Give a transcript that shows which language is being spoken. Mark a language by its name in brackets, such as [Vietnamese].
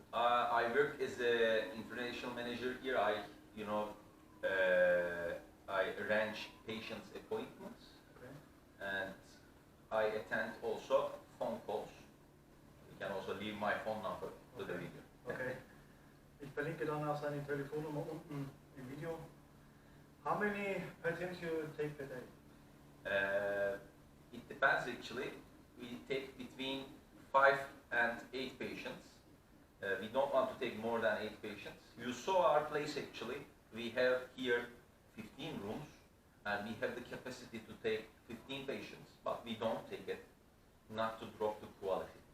[English] I work as an international manager here. I arrange patients' appointments, Okay. and I attend also phone calls. You can also leave my phone number to the video. Okay. [German] Ich verlinke dann auch seine Telefonnummer unten im Video. [English] How many patients you take per day? It depends actually. We take between 5 and 8 patients. We don't want to take more than 8 patients. You saw our place actually. We have here 15 rooms and we have the capacity to take 15 patients, but we don't take it, not to drop the quality.